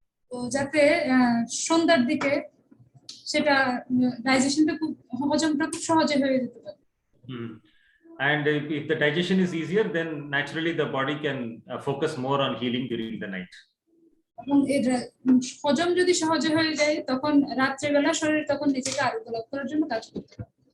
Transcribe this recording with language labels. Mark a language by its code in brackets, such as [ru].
[bn] তো যাতে সন্ধ্যার দিকে সেটা ডাইজেশনটা খুব হজমটা খুব সহজে হয়ে যেতে পারে [en] And if the digestion is easier, then naturally the body can focus more on healing during the night. [bn] এবং এটা হজম যদি সহজে হয়ে যায় তখন রাত্রিবেলা শরীর তখন নিজেকে আরোগ্য লাভ করার জন্য কাজ করতে পারে